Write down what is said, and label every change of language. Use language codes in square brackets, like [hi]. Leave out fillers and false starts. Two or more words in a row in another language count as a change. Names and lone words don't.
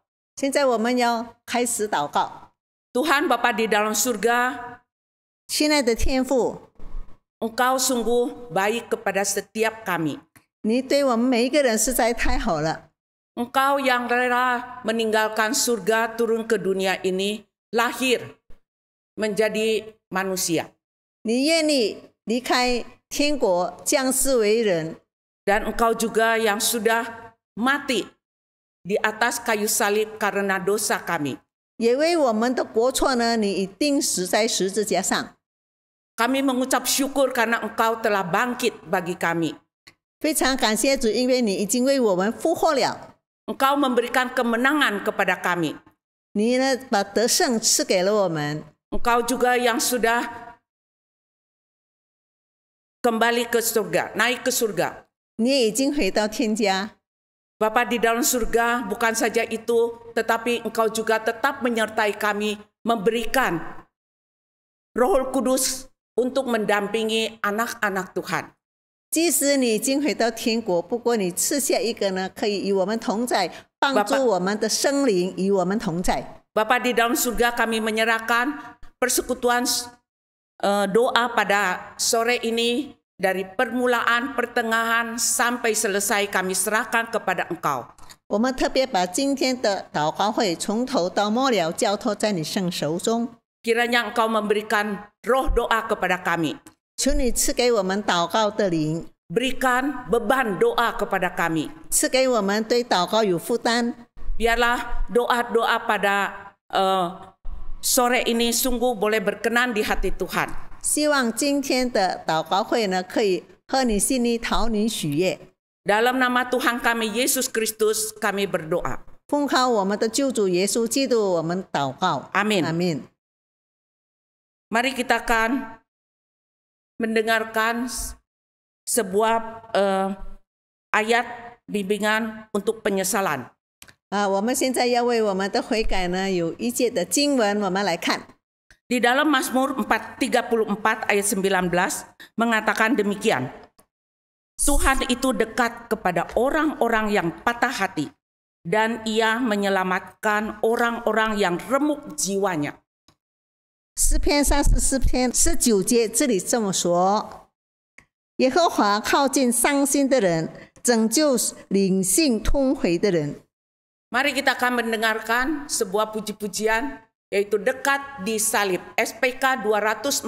[zh] 现在我们要开始祷告。 [id] Tuhan Bapa di dalam surga, [zh] 亲爱的天父， [id] Engkau sungguh baik kepada setiap kami. [zh] 你对我们每一个人实在太好了。 [id] Engkau yang rela meninggalkan surga turun ke dunia ini, lahir menjadi manusia. [zh] 你愿意离开天国，降世为人， [id] Dan Engkau juga yang sudah mati di atas kayu salib karena dosa kami. [zh] 也为我们的过错呢，你已钉死在十字架上。 [id] Kami mengucap syukur karena Engkau telah bangkit bagi kami. [zh] 非常感谢主，因为你已经为我们复活了。 [id] Engkau memberikan kemenangan kepada kami. [zh] 你呢，把得胜赐给了我们。 [id] Engkau juga yang sudah kembali ke surga, naik ke surga. [zh] 你也已经回到天家。 [id] Bapa di dalam surga, bukan saja itu, tetapi Engkau juga tetap menyertai kami, memberikan Roh Kudus untuk mendampingi anak-anak Tuhan. [zh] 即使你已经回到天国，不过你赐下一个呢，可以与我们同在，帮助我们的生灵与我们同在。 [id] Bapa di dalam surga, kami menyerahkan persekutuan doa pada sore ini. Dari permulaan, pertengahan, sampai selesai kami serahkan kepada Engkau. [zh] 我们特别把今天的祷告会从头到末了交托在你圣手中。 [id] Kiranya Engkau memberikan roh doa kepada kami. [zh] 求你赐给我们祷告的灵， [id] berikan beban doa kepada kami. [zh] 赐给我们对祷告有负担。 [id] Biarlah doa-doa pada sore ini sungguh boleh berkenan di hati Tuhan. [zh] 希望今天的祷告会呢，可以和你心里讨你喜悦。 [id] Dalam nama Tuhan kami Yesus Kristus kami berdoa. [zh] 奉靠我们的救主耶稣基督，我们祷告。 [id] Amin. [zh] 阿门。 [id] Mari kita akan mendengarkan sebuah ayat bimbingan untuk penyesalan. [zh] 我们现在要为我们的悔改呢，有一节的经文，我们来看。 [id] Di dalam Mazmur 34 ayat 19 mengatakan demikian. Tuhan itu dekat kepada orang-orang yang patah hati dan Ia menyelamatkan orang-orang yang remuk jiwanya. [zh] 诗篇34篇19节，这里这么说：耶和华靠近伤心的人，拯救灵性痛悔的人。 [id] Mari kita akan mendengarkan sebuah puji-pujian yaitu dekat di salib SPK 242.